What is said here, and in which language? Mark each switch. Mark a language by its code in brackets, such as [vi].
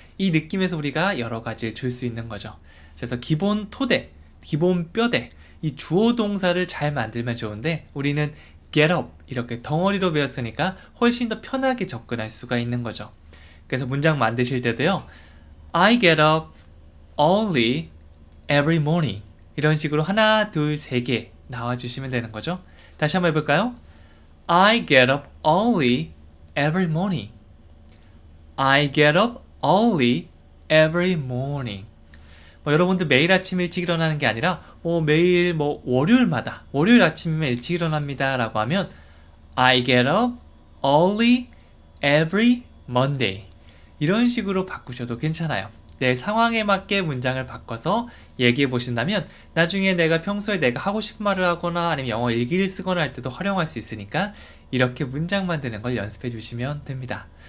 [ko] 이 느낌에서 우리가 여러 가지를 줄 수 있는 거죠. 그래서 기본 토대, 기본 뼈대, 이 주어 동사를 잘 만들면 좋은데 우리는 get up 이렇게 덩어리로 배웠으니까 훨씬 더 편하게 접근할 수가 있는 거죠. 그래서 문장 만드실 때도요, [en] I get up early every morning [ko] 이런 식으로 하나, 둘, 세 개 나와주시면 되는 거죠. 다시 한번 해볼까요? [en] I get up early every morning. I get up early every morning. [ko] 여러분들 매일 아침 일찍 일어나는 게 아니라 매일 월요일마다 월요일 아침이면 일찍 일어납니다 라고 하면 [en] I get up early every Monday [ko] 이런 식으로 바꾸셔도 괜찮아요. 내 상황에 맞게 문장을 바꿔서 얘기해 보신다면 나중에 내가 평소에 내가 하고 싶은 말을 하거나 아니면 영어 일기를 쓰거나 할 때도 활용할 수 있으니까 이렇게 문장 만드는 걸 연습해 주시면 됩니다.